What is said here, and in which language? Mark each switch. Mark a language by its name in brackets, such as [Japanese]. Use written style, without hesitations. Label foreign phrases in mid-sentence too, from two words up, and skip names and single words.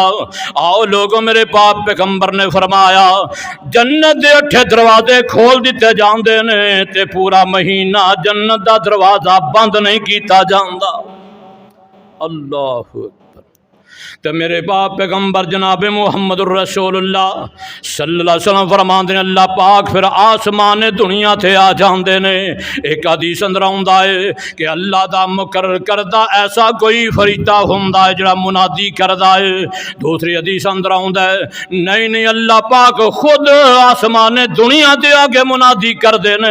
[Punjabi] آؤ لوگو، میرے پاک پیغمبر نے فرمایا جنت دے 8 دروازے کھول دتے جاتے نے تے پورا مہینہ جنت دا دروازہ بند نہیں کیا جاتا. اللہ تو میرے باپ پیغمبر جناب محمد رسول اللہ [Arabic] صلى الله عليه وسلم [Punjabi] فرماتے ہیں اللہ پاک فیر آسمان دنیا تھے آ جاتے نے. ایک حدیث اندر آؤندا ہے کہ اللہ دا مقرر کردا ایسا کوئی فرشتہ ہندا ہے جہڑا منادی کردا ہے. دوسری حدیث اندر آؤندا ہے نہیں نہیں اللہ پاک خود آسمان دنیا تے آکے منادی کردے نے.